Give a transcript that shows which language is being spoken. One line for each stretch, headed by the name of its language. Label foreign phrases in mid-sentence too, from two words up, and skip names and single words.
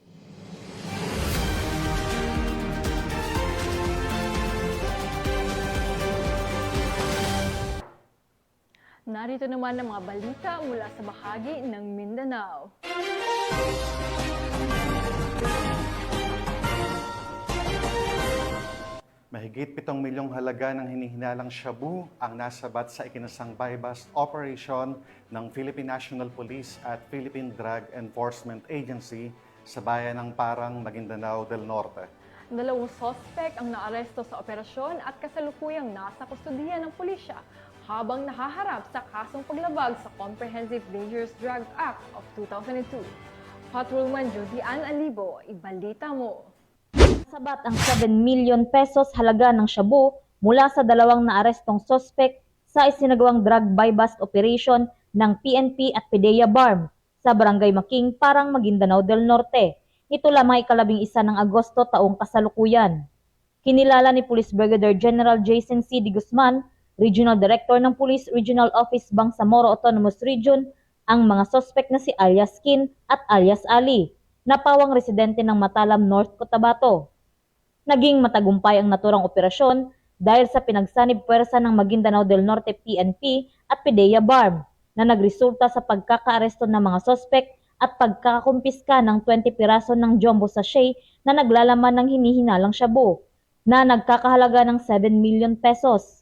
Filipino: Narito naman ang mga balita mula sa bahagi ng Mindanao. Mahigit 7 milyong halaga ng hinihinalang shabu ang nasabat sa ikinasang buy-bust operation ng Philippine National Police at Philippine Drug Enforcement Agency sa bayan ng Parang, Maguindanao del Norte. Dalawang suspect ang naaresto sa operasyon at kasalukuyang nasa kustodiya ng pulisya habang nahaharap sa kasong paglabag sa Comprehensive Dangerous Drug Act of 2002. Patrolman Judy Ann Alibo, ibalita mo. Sabat ang 7
English: million pesos
Filipino: halaga ng shabu mula sa dalawang naarestong suspect sa isinagawang drug buy-bust operation ng PNP at PDEA BARM sa Barangay Making, Parang, Maguindanao del Norte. Ito lamang 11 ng Agosto taong kasalukuyan. Kinilala ni Police Brigadier General Jason C. D. Guzman, Regional Director ng Police Regional Office Bangsamoro Autonomous Region, ang mga suspect na si alias Kin at alias Ali, na pawang residente ng Matalam, North Cotabato. Naging matagumpay ang naturang operasyon dahil sa pinagsanib puwersa ng Maguindanao del Norte PNP at PDEA BARM na nagresulta sa pagkakaaresto ng mga sospek at pagkakakumpiska ng 20 piraso ng jumbo sachet na naglalaman ng hinihinalang shabu na nagkakahalaga ng 7
English: million pesos.